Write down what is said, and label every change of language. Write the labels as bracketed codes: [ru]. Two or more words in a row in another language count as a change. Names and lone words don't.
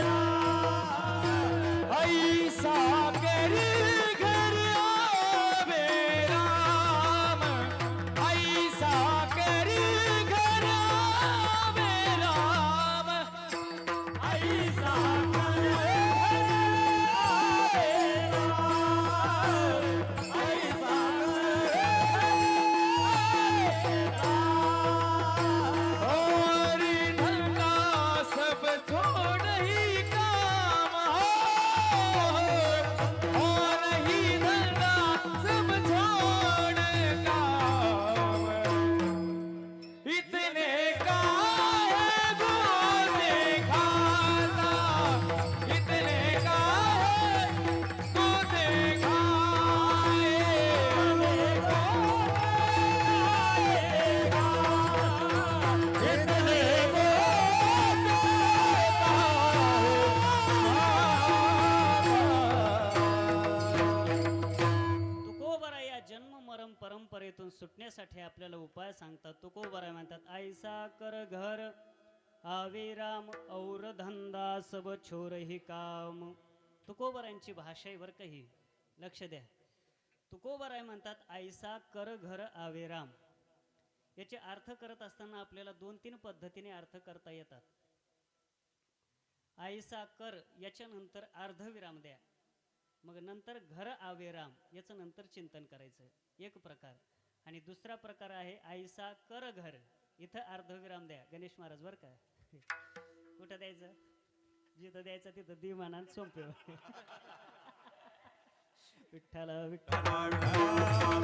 [hi] राम, ऐसा कर घर आवे राम, ऐसा कर घर आवे राम, ऐसा कर आवे राम, ऐसा और धंधा सब छोड़ ही काम हो, और ही धंधा सब छोड़ काम, इतने का है गोते खाता, इतने का है गोते खाए, इतने को [mr] तुकोबराय या जन्म मरण परंपरेतून सुटण्यासाठी आपल्याला उपाय सांगतात. तुकोबराय म्हणतात [hi] ऐसा कर घर आवे राम, और धंदा सब छोर ही काम. [mr] तुकोबरायांची भाषा आहे बरं काही, लक्ष द्या. तुकोबराय म्हणतात [hi] ऐसा कर घर आवे राम. [mr] याचे अर्थ करत असताना आपल्याला 2-3 पद्धतीने अर्थ करता येतात. [hi] ऐसा कर [mr] याच्या नंतर अर्धविराम द्या, मग नंतर [hi] घर आवे राम [mr] याचं नंतर चिंतन करायचं, एक प्रकार. आणि दुसरा प्रकार आहे [hi] ऐसा कर घर, [mr] इथं अर्धविराम द्या. गणेश महाराज बरं का, कुठं द्यायचं, जिथं द्यायचं तिथं दिमानान सोपे. विठ्ठल विठ्ठल.